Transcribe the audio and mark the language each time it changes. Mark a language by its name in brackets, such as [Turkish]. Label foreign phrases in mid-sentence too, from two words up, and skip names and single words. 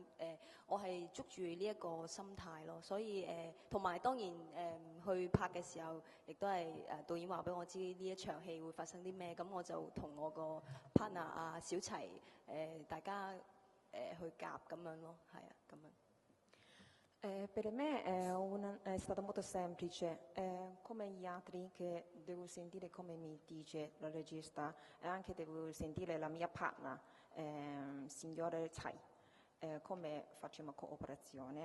[Cantonese] 我係捉住呢一個心態咯，所以同埋當然去拍嘅時候，亦都係導演話俾我知呢一場戲會發生啲咩，咁我就同我個 partner 啊小齊大家去夾咁樣咯，係啊咁樣。 [Italian] Per me è stato molto semplice, come gli altri che devo sentire come mi dice il regista e anche devo sentire la mia partner, signore Tsai, come facciamo cooperazione.